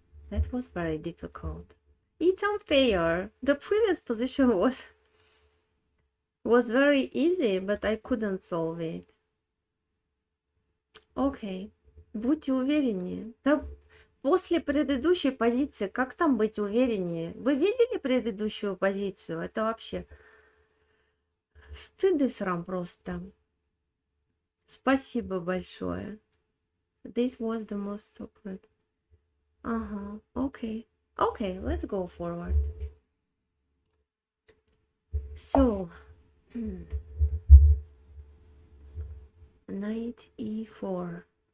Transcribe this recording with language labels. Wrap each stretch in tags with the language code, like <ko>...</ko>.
<en>That was very difficult. It's unfair. The previous position was very easy, but I couldn't solve it.</en> <ru>Окей. Будьте увереннее. Да, после предыдущей позиции, как там быть увереннее? Вы видели предыдущую позицию? Это вообще стыд и срам просто. Спасибо большое.</ru> <en>This was the most awkward. Okay. Okay, let's go forward. So, knight e4.</en>